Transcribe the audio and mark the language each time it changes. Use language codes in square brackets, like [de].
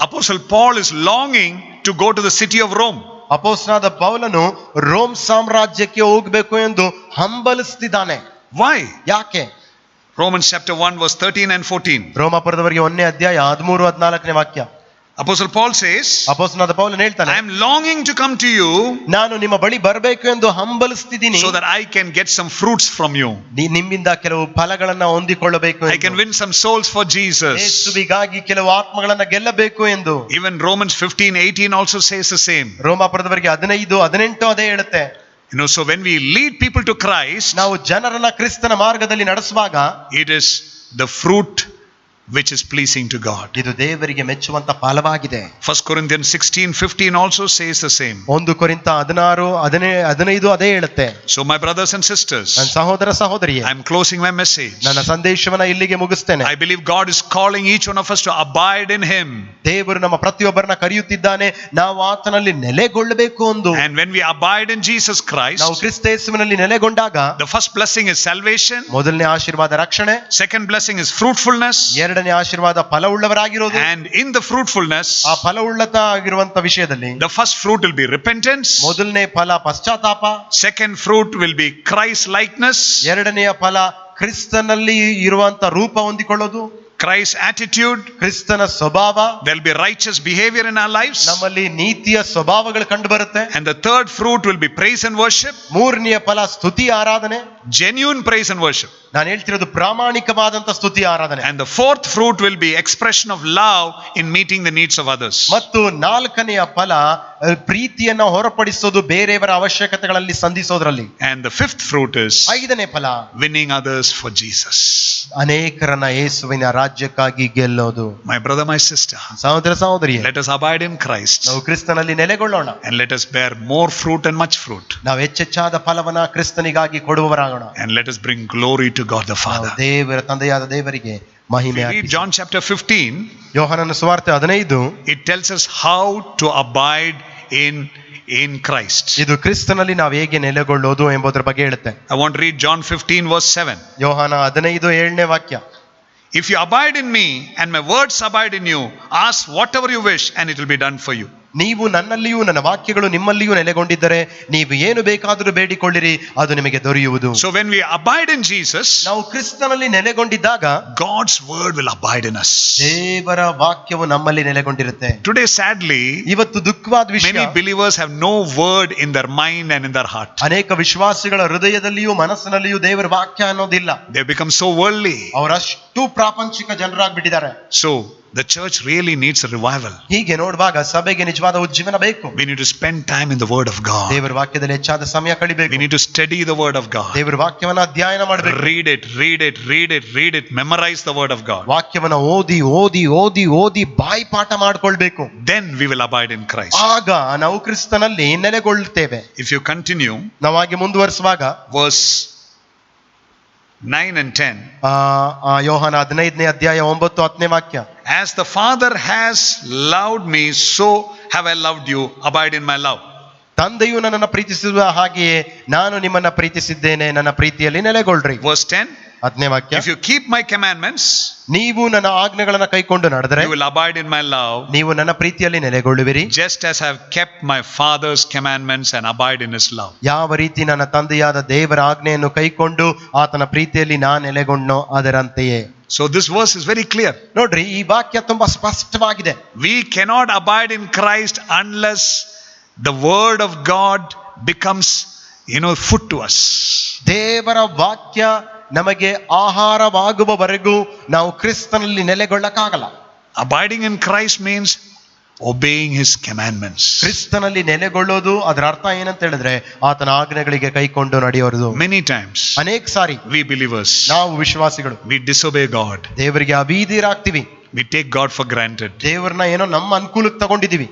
[en] Apostle Paul is longing to go to the city of Rome. [kn] ಅಪೊಸ್ತಲನಾದ ಪೌಲನು Rome ಸಾಮ್ರಾಜ್ಯಕ್ಕೆ ಹೋಗಬೇಕು ಎಂದು ಹಂಬಲಿಸ್ತಿದ್ದಾನೆ. [en] Why? [kn] ಯಾಕೆ? [en] Romans chapter 1 verse 13 and 14. [kn] ರೋಮಾಪುರದವರಿಗೆ 1ನೇ ಅಧ್ಯಾಯ 13 14ನೇ ವಾಕ್ಯ. [en] Apostle Paul says, [kn] ಅಪೊಸ್ತಲನಾದ ಪೌಲನು ಹೇಳ್ತಾನೆ, [en] I am longing to come to you [kn] ನಾನು ನಿಮ್ಮ ಬಳಿ ಬರಬೇಕು ಎಂದು ಹಂಬಲಿಸ್ತಿದ್ದೀನಿ, [en] so that I can get some fruits from you. [kn] ನಿಮ್ಮಿಂದ ಕೆಲವು ಫಲಗಳನ್ನ ಹೊಂದಿಕೊಳ್ಳಬೇಕು, [en] I can win some souls for Jesus. [kn] ಯೇಸುವಿಗಾಗಿ ಕೆಲವು ಆತ್ಮಗಳನ್ನ ಗೆಲ್ಲಬೇಕು ಎಂದು. [en] Even Romans 15:18 also says the same. [kn] ರೋಮಾಪುರದವರಿಗೆ 15 18 ಅದೇ ಹೇಳುತ್ತೆ. [en] So when we lead people to Christ, [kn] ನಾವು ಜನರನ್ನ ಕ್ರಿಸ್ತನ ಮಾರ್ಗದಲ್ಲಿ ನಡೆಸುವಾಗ [en] it is the fruit which is pleasing to God. [kn] ಇದು ದೇವರಿಗೆ ಮೆಚ್ಚುವಂತ ಫಲವಾಗಿದೆ. [en] 1 Corinthians 16:15 also says the same. [kn] 1 ಕೊರಿಂಥ 16 15 ಅದೇ ಹೇಳುತ್ತೆ. [en] So my brothers and sisters, [kn] ನನ್ನ ಸಹೋದರ ಸಹೋದರಿಯೇ, [en] I am closing my message. [kn] ನನ್ನ ಸಂದೇಶವನ್ನ ಇಲ್ಲಿಗೆ ಮುಗಿಸ್ತೇನೆ. [en] I believe God is calling each one of us to abide in Him. [kn] ದೇವರು ನಮ್ಮ ಪ್ರತಿಯೊಬ್ಬರನ್ನ ಕರೆಯುತ್ತಿದ್ದಾನೆ, ನಾವು ಆತನಲ್ಲಿ ನೆಲೆಗೊಳ್ಳಬೇಕು ಎಂದು. [en] And when we abide in Jesus Christ, [kn] ನಾವು ಕ್ರಿಸ್ತ ಯೇಸುವಿನಲ್ಲಿ ನೆಲೆಗೊಂಡಾಗ [en] the first blessing is salvation. [kn] ಮೊದಲನೇ ಆಶೀರ್ವಾದ ರಕ್ಷಣೆ. [en] Second blessing is fruitfulness. [kn] ಎರಡನೇ ಆಶೀರ್ವಾದ ಫಲವುಳ್ಳವರಾಗಿರೋದು. [en] And in the fruitfulness, [kn] ಆ ಫಲವುಳ್ಳತ ಆಗಿರುವಂತ ವಿಷಯದಲ್ಲಿ [en] the first fruit will be repentance. [kn] ಮೊದಲನೇ ಫಲ ಪಶ್ಚಾತ್ತಾಪ. [en] Second fruit will be Christ likeness. [kn] ಎರಡನೆಯ ಫಲ ಕ್ರಿಸ್ತನಲ್ಲಿ ಇರುವಂತ ರೂಪ ಹೊಂದಿಕೊಳ್ಳೋದು, [en] Christ's attitude. [kn] ಕ್ರಿಸ್ತನ ಸ್ವಭಾವ. [en] There will be righteous behavior in our lives. [kn] ನಮ್ಮಲ್ಲಿ ನೀತಿಯ ಸ್ವಭಾವಗಳು ಕಂಡು ಬರುತ್ತೆ. [en] And the third fruit will be praise and worship. [kn] ಮೂರನೆಯ ಫಲ ಸ್ತುತಿ ಆರಾಧನೆ. [en] Genuine praise and worship. [kn] ನಾನು ಹೇಳ್ತಿರೋದು ಪ್ರಾಮಾಣಿಕವಾದಂತ ಸ್ತುತಿ ಆರಾಧನೆ. [en] And the fourth fruit will be expression of love in meeting the needs of others. [kn] ಮತ್ತು ನಾಲ್ಕನೆಯ ಫಲ ಪ್ರೀತಿಯನ್ನ ಹೊರಪಡಿಸೋದು ಬೇರೆಯವರ ಅವಶ್ಯಕತೆಗಳಲ್ಲಿ ಸಂಧಿಸೋದ್ರಲ್ಲಿ. [en] And the fifth fruit is [kn] ಐದನೇ ಫಲ [en] winning others for Jesus. [kn] ಅನೇಕರನ್ನ ಯೇಸುವಿನ ರಾಜ್ಯಕ್ಕಾಗಿ ಗೆಲ್ಲೋದು. [en] My brother, my sister, [kn] ಸಹೋದರ ಸಹೋದರಿಯೇ, [en] let us abide in Christ. [kn] ನಾವು ಕ್ರಿಸ್ತನಲ್ಲಿ ನೆಲೆಗೊಳ್ಳೋಣ. [en] And let us bear more fruit and much fruit. [kn] ನಾವು ಹೆಚ್ಚೆಚ್ಚಾದ ಫಲವನ್ನ ಕ್ರಿಸ್ತನಿಗಾಗಿ ಕೊಡುವವರಾಗೋಣ. [en] And let us bring glory to God the Father. [kn] ದೇವರ ತಂದೆಯಾದ ದೇವರಿಗೆ ಮಹಿಮೆ. [en] Read John chapter 15. [kn] ಯೋಹಾನನ ಸುವಾರ್ತೆ 15. [en] It tells us how to abide in Christ. [kn] ಇದು ಕ್ರಿಸ್ತನಲ್ಲಿ ನಾವು ಹೇಗೆ ನೆಲೆಗೊಳ್ಳೋದು ಎಂಬುದರ ಬಗ್ಗೆ ಹೇಳುತ್ತೆ. [en] I want to read John 15 verse 7. [kn] ಯೋಹಾನ 15 7ನೇ ವಾಕ್ಯ. [en] If you abide in me and my words abide in you, ask whatever you wish and it will be done for you. [kn] ನೀವು ನನ್ನಲ್ಲಿಯೂ ನನ್ನ ವಾಕ್ಯಗಳು ನಿಮ್ಮಲ್ಲಿಯೂ ನೆಲೆಗೊಂಡಿದ್ದರೆ ನೀವು ಏನು ಬೇಕಾದರೂ ಬೇಡಿಕೊಳ್ಳಿರಿ, ಅದು ನಿಮಗೆ ದೊರೆಯುವುದು. [en] So when we abide in Jesus, [kn] ನಾವು ಕ್ರಿಸ್ತನಲ್ಲಿ ನೆಲೆಗೊಂಡಿದ್ದಾಗ [en] God's word will abide in us. [kn] ದೇವರ ವಾಕ್ಯವು ನಮ್ಮಲ್ಲಿ ನೆಲೆಗೊಂಡಿರುತ್ತೆ. [en] Today, sadly, [kn] ಇವತ್ತು ದುಃಖವಾದ ವಿಷಯ, [en] many believers have no word in their mind and in their heart. [kn] ಅನೇಕ ವಿಶ್ವಾಸಿಗಳ ಹೃದಯದಲ್ಲಿಯೂ ಮನಸ್ಸಿನಲ್ಲಿಯೂ ದೇವರ ವಾಕ್ಯ ಅನ್ನೋದಿಲ್ಲ. [en] They have become so worldly. [kn] ಅವರಷ್ಟು ಪ್ರಾಪಂಚಿಕ ಜನರಾಗ್ಬಿಟ್ಟಿದ್ದಾರೆ. [en] So the church really needs a revival. [kn] ಹೀಗೆ ನೋಡುವಾಗ ಸಭೆಗೆ ನಿಜವಾದ ಉಜ್ಜೀವನ ಬೇಕು. [en] We need to spend time in the word of God. [kn] ದೇವರ ವಾಕ್ಯದಲ್ಲಿ ಹೆಚ್ಚಾದ ಸಮಯ ಕಳಿಬೇಕು. [en] We need to study the word of God. [kn] ದೇವರ ವಾಕ್ಯವನ್ನ ಅಧ್ಯಯನ ಮಾಡಬೇಕು. [en] Read it, memorize the word of God. [kn] ವಾಕ್ಯವನ್ನ ಓದಿ ಓದಿ ಓದಿ ಓದಿ ಬಾಯಿಪಾಠ ಮಾಡ್ಕೊಳ್ಬೇಕು. [en] Then we will abide in Christ. [kn] ಆಗ ನಾವು ಕ್ರಿಸ್ತನಲ್ಲಿ ನೆಲೆಗೊಳ್ಳುತ್ತೇವೆ. [en] If you continue, [kn] ನಾವು ಹಾಗೆ ಮುಂದುವರಿಸುವಾಗ [en] verse 9 and 10. [kn] ಯೋಹಾನ 15ನೇ ಅಧ್ಯಾಯ 9-10 ವಾಕ್ಯ. [en] As the Father has loved me, so have I loved you. Abide in my love. [kn] ತಂದೆಯು ನನ್ನನ್ನು ಪ್ರೀತಿಸಿರುವ ಹಾಗೆಯೇ ನಾನು ನಿಮ್ಮನ್ನ ಪ್ರೀತಿಸಿದ್ದೇನೆ, ನನ್ನ ಪ್ರೀತಿಯಲ್ಲಿ ನೆಲೆಗೊಳ್ಳ್ರಿ. [en] Verse 10. [kn] 10ನೇ ವಾಕ್ಯ. [en] If you keep my commandments, [kn] ನೀವು ನನ್ನ ಆಜ್ಞೆಗಳನ್ನ ಕೈಕೊಂಡು ನಡೆದರೆ [en] you will abide in my love, [kn] ನೀವು ನನ್ನ ಪ್ರೀತಿಯಲ್ಲಿ ನೆಲೆಗೊಳ್ಳುವಿರಿ. [en] just as I have kept my Father's commandments and abide in his love. [kn] ಯಾವ ರೀತಿ ನನ್ನ ತಂದೆಯಾದ ದೇವರ ಆಜ್ಞೆಯನ್ನು ಕೈಕೊಂಡು ಆತನ ಪ್ರೀತಿಯಲ್ಲಿ ನಾನು ನೆಲೆಗೊಂಡನೋ ಅದರಂತೆಯೇ. [en] So this verse is very clear. [kn] ನೋಡ್ರಿ, ಈ ವಾಕ್ಯ ತುಂಬಾ ಸ್ಪಷ್ಟವಾಗಿದೆ. [en] We cannot abide in Christ unless the word of God becomes, food to us. [kn] ದೇವರ ವಾಕ್ಯ ನಮಗೆ ಆಹಾರವಾಗುವವರೆಗೂ ನಾವು ಕ್ರಿಸ್ತನಲ್ಲಿ ನೆಲೆಗೊಳ್ಳಕ್ಕಾಗಲ್ಲ. [en] Abiding in Christ means obeying his commandments. [kn] ಕ್ರಿಸ್ತನಲ್ಲಿ ನೆಲೆಗೊಳ್ಳೋದು ಅದರ ಅರ್ಥ ಏನಂತ ಹೇಳಿದ್ರೆ ಆತನ ಆಜ್ಞೆಗಳಿಗೆ ಕೈಕೊಂಡು ನಡೆಯೋದು. [en] Many times [kn] ಅನೇಕ ಸಾರಿ [en] we believers, [kn] ನಾವು ವಿಶ್ವಾಸಿಗಳು [en] we disobey God. [kn] ದೇವರಿಗೆ ಅವಿಧೇಯರಾಗ್ತೀವಿ. [en] We take God for granted. [kn] ದೇವರನ್ನ ಏನೋ ನಮ್ಮ ಅನುಕೂಲಕ್ಕೆ ತಗೊಂಡಿದೀವಿ.